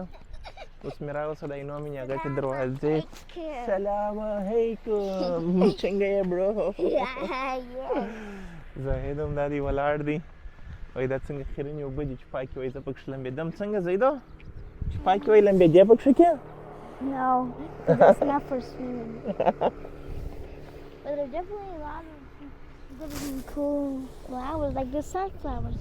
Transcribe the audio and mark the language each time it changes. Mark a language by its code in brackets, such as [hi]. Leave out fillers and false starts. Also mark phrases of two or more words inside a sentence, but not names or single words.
[ps] اوس مې راوسته د اینومین هغه چې دروازې. سلام علیکم، څنګه یې برو؟ زاهد هم دا دی ولاړ دی، وایي دا څنګه خیرنې اوبه دي چې پاکې وایي زه پکې لمبېدم. څنګه زیدو چې پاکې وایي لمبېدې پکې کې؟ [en] No, it's not for swimming. But there are definitely a lot of cool flowers, like the sunflowers.